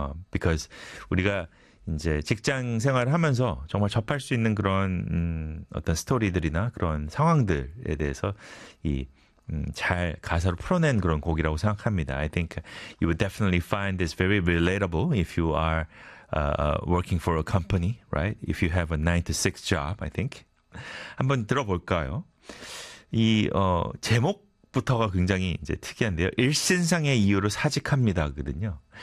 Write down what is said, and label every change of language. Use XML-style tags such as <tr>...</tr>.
<ko>Because 우리가 이제 직장 생활을 하면서 정말 접할 수 있는 그런 어떤 스토리들이나 그런 상황들에 대해서 이잘 가사로 풀어낸 그런 곡이라고 생각합니다.</ko> <en>I think you would definitely find this very relatable if you are working for a company, right? If you have a 9-to-6 job, I think.</en> <ko>한번 들어볼까요? 이 제목부터가 굉장히 이제 특이한데요. 일신상의 이유로 사직합니다거든요.</ko>